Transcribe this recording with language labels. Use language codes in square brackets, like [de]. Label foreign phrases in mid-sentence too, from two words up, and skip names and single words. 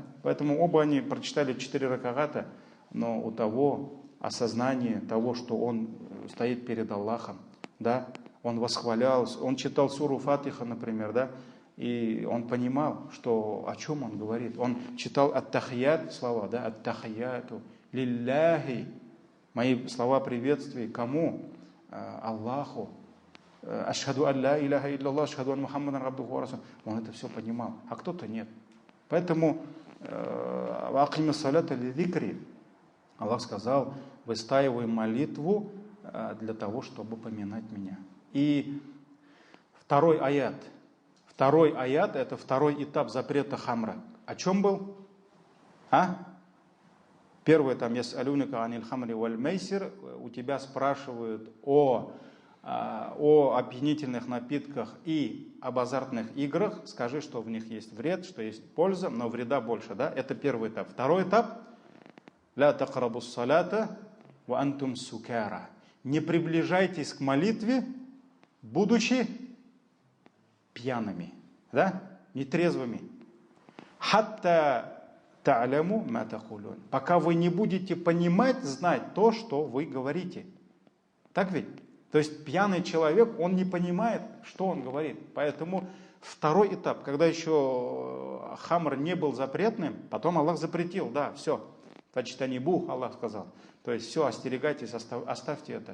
[ru] Поэтому оба они прочитали 4 ракаата, но у того осознание того, что он стоит перед Аллахом, да? Он восхвалялся, он читал суру Фатиха, например, да? И он понимал, что, о чем он говорит. Он читал ат-тахият слова, да? [ar] التحيات لله. [ru] Мои слова приветствия кому? Аллаху. [ar] أشهد أن لا إله إلا الله، أشهد أن محمدا عبده ورسوله. [ru] Он это все понимал, а кто-то нет. Поэтому [ar] وأقم الصلاة لذكري. [ru] Аллах сказал: выстаивай молитву для того, чтобы поминать меня. И второй аят. Второй аят – это второй этап запрета хамра. О чем был? Первый там [ar] يسألونك عن الخمر والميسر. [ru] У тебя спрашивают о опьянительных напитках и об азартных играх. Скажи, что в них есть вред, что есть польза, но вреда больше. Да? Это первый этап. Второй этап – [ar] لا تقربوا الصلاة وأنتم سكارى. [ru] Не приближайтесь к молитве, будучи пьяными, да? Нетрезвыми. [ar] حتى تعلموا ما تقولون. [ru] Пока вы не будете понимать, знать то, что вы говорите. Так ведь? То есть пьяный человек, он не понимает, что он говорит. Поэтому второй этап, когда еще хамр не был запретным, потом Аллах запретил, да, все. Тачтанибу, Аллах сказал. То есть все, остерегайтесь, оставьте это.